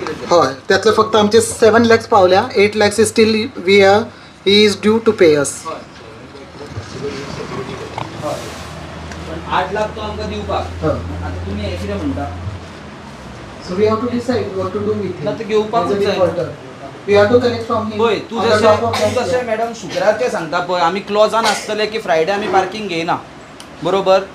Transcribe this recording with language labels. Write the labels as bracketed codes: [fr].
[gom] हय, त्यातले फक्त आमचे 7 lakhs पावल्या. 8 lakhs [en] Is still he is due to pay us. [gom] 8 लाख तो आमकां दिवपाक. आता तुम्ही हे कितें म्हणटा? [en] So we have to decide what to do with him. [gom] ना ते घेवपाकूच जाय. [en] We have to collect from him. [gom] पळय तू जशें मॅडम शुक्रारचे सांगता पळय आमी क्लॉजान आसतले की फ्रायडे आमी पार्किंग घेयना, बरोबर?